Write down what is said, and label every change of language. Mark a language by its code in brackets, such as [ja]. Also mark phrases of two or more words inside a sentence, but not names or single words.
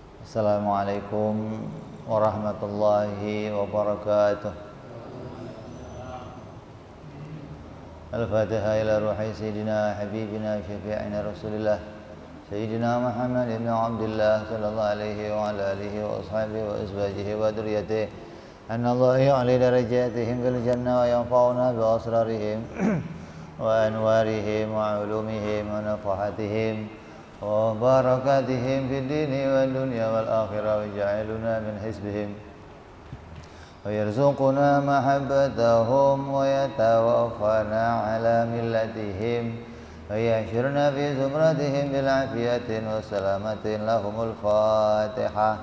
[ar] السلام عليكم ورحمة الله وبركاته. الفاتحة إلى روح سيدنا حبيبنا شفيعنا رسول الله سيدنا محمد بن عبد الله صلى الله عليه وعلى آله وأصحابه وأزواجه وذرياته أن الله يعلي درجاتهم في الجنة و وينفعنا بأسرارهم وأنوارهم وعلومهم ونفحاتهم وبركاتهم في الدين والدنيا والآخرة ويجعلنا من حزبهم ويرزقنا محبتهم ويتوفانا على ملتهم ويحشرنا في زمرتهم بالعافية والسلامة لهم الفاتحة.